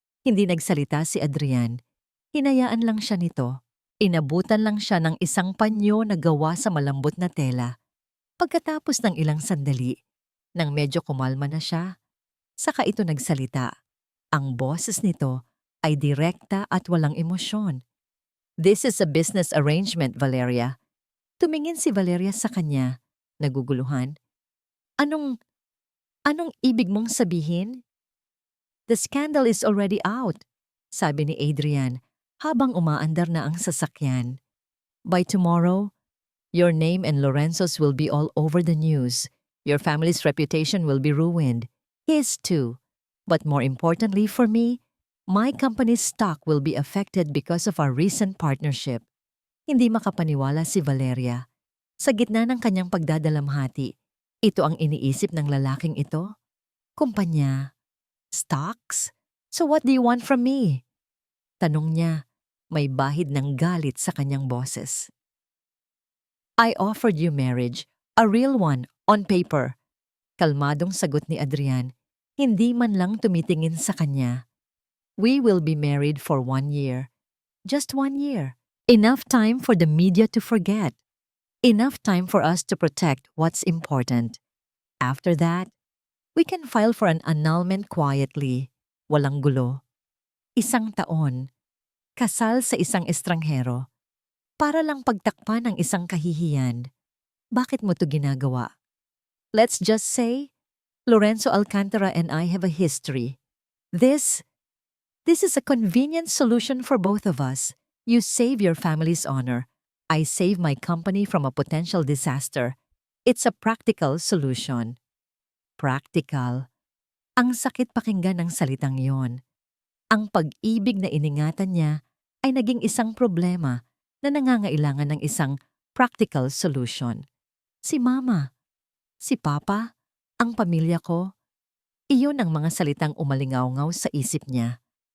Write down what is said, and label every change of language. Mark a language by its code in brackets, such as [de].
[tl] Hindi nagsalita si Adrian. Hinayaan lang siya nito. Inabutan lang siya ng isang panyo na gawa sa malambot na tela. Pagkatapos ng ilang sandali, nang medyo kumalma na siya, saka ito nagsalita. Ang boses nito ay direkta at walang emosyon. [en] This is a business arrangement, Valeria. [tl] Tumingin si Valeria sa kanya, naguguluhan. Anong ibig mong sabihin? [en] The scandal is already out, [tl] sabi ni Adrian habang umaandar na ang sasakyan. [en] By tomorrow, your name and Lorenzo's will be all over the news. Your family's reputation will be ruined. His too. But more importantly for me, my company's stock will be affected because of our recent partnership. [tl] Hindi makapaniwala si Valeria. Sa gitna ng kanyang pagdadalamhati, ito ang iniisip ng lalaking ito. Kumpanya. Stocks? [en] So what do you want from me? [tl] Tanong niya, may bahid ng galit sa kanyang boses. [en] I offered you marriage, a real one, on paper. [tl] Kalmadong sagot ni Adrian, hindi man lang tumitingin sa kanya. [en] We will be married for 1 year. [tl] Just 1 year. [en] Enough time for the media to forget. Enough time for us to protect what's important. After that, we can file for an annulment quietly, [tl] walang gulo. 1 taon, kasal sa isang estranghero, para lang pagtakpan ng isang kahihiyan. Bakit mo to ginagawa? [en] Let's just say, Lorenzo Alcantara and I have a history. This is a convenient solution for both of us. You save your family's honor. I save my company from a potential disaster. It's a practical solution. Practical. [tl] Ang sakit pakinggan ng salitang yon. Ang pag-ibig na iningatan niya ay naging isang problema na nangangailangan ng isang practical solution. Si Mama, si Papa, ang pamilya ko, iyon ang mga salitang umalingaw-ngaw sa isip niya.